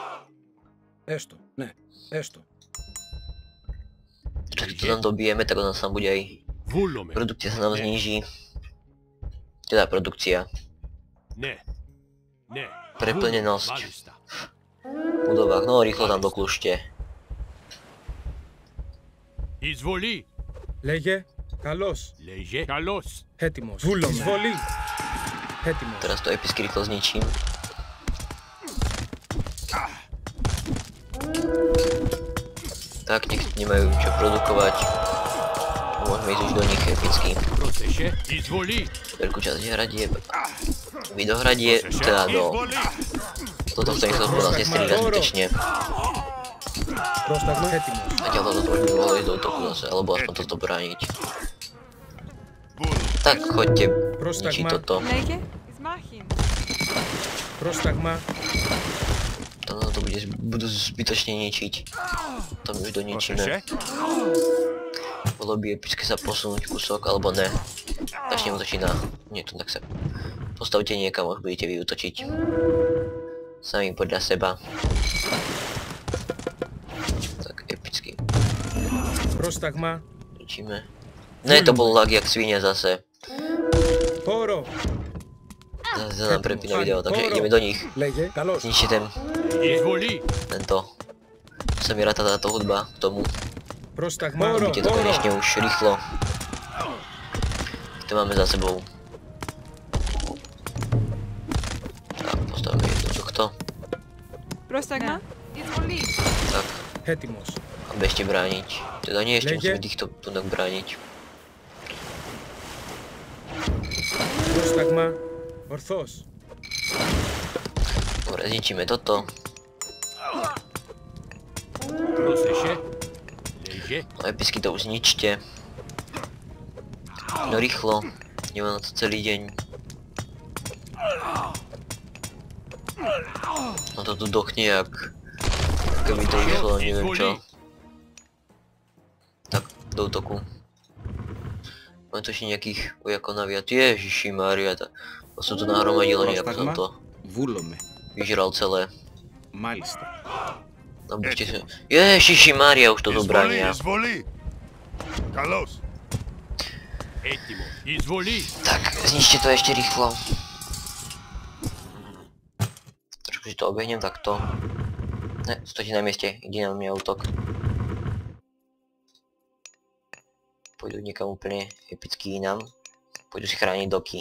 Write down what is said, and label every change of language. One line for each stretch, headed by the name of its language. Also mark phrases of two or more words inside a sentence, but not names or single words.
Slovak: Keď to tam dobijeme, tak on nám bude aj... Produkcia sa nám zníži. Teda produkcia. Preplnenosť. V budovách, no rýchlo tam doklušte.
Greek: Εισβολή. Λέγε. Καλώς. Λέγε. Καλώς. Έτοιμος. Βούλομαι. Εισβολή. Έτοιμος.
Slovak: Teraz to epicky rýchlo zničím. Tak, nech nemajú čo produkovať. Môžeme ísť už do nich epicky.
Greek: Πρόσεχε. Εισβολή.
Slovak: Veľkú časť hradieb. Vydohradie, teda do... Toto chcem chcel povedať, nestrieľať zbytečne.
Greek: Πρόσταγμα. Έτοιμος.
Slovak: Zatiaľ toto už by mohlo ísť do útoku zase, alebo aspoň toto brániť. Tak, choďte ničiť toto.
Greek: Λέγε, εις μάχην. Πρόσταγμα.
Slovak: To budú zbytočne ničiť. To my už doničíme. Bolo by epické sa posunúť kúsok, alebo ne. Začnem útočiť na niekto, tak sa postavte niekam, už budete vy útočiť. Sami podľa seba. Tak, epicky.
Greek: Πρόσταγμα.
Slovak: Ničíme. Ne, to bol lag jak svinia zase.
Greek: Χώρο.
Slovak: Zase nám prepína video, takže ideme do nich.
Greek: Λέγε. Καλώς.
Slovak: Zničte
Greek: Εισβολή.
Slovak: tento. Sa mi ráta táto hudba k tomu.
Greek: Πρόσταγμα.
Slovak: Vidíte to konečne už rýchlo. To máme za sebou. Tak, postavíme jedno tohto.
Greek: Πρόσταγμα. Εισβολή.
Slovak: Tak,
Greek: Έτοιμος.
Slovak: a bežte brániť. Teda nie, ešte
Greek: Lege.
Slovak: musíme týchto tunok brániť.
Greek: Πρόσταγμα. Ορθός.
Slovak: Dobre, zničíme toto.
Greek: Πρόσεχε. Λέγε.
Slovak: No epicky to už zničte. No rýchlo. Nemám na to celý deň. No to tu dochne jak... Keby to išlo, neviem čo. Tak, do útoku. Máme tu ešte nejakých vojakov naviac. Ježišimária, to sa tu nahromadilo nejak, som to
Greek: Βούλομαι.
Slovak: vyžral celé.
Greek: Μάλιστα.
Slovak: No buďte sa... Ježišimária, už to zobrania.
Greek: Εισβολή. Καλώς. Έτοιμο. Εισβολή.
Slovak: Tak, zničte to ešte rýchlo. Trošku si to obehnem takto. Ne, stojte na mieste, ide na mňa útok. Pôjdu niekam úplne epicky inám. Pôjdu si chrániť doky.